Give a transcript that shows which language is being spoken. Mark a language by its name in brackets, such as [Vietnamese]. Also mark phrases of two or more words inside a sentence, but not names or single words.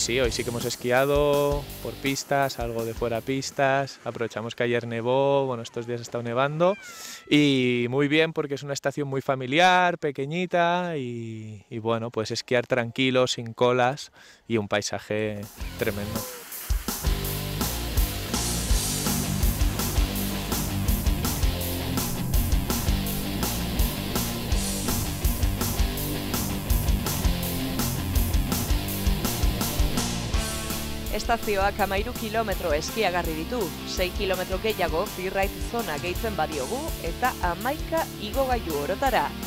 [Spanish] sí que hemos esquiado por pistas, algo de fuera pistas, aprovechamos que ayer nevó, bueno, estos días ha estado nevando y muy bien porque es una estación muy familiar, pequeñita y bueno, pues esquiar tranquilo, sin colas y un paisaje tremendo. [Basque] Estazioak 13 kilometro eskiagarri ditu, 6 kilometro gehiago freeride zona gehitzen badiogu eta 11 igogailu orotara.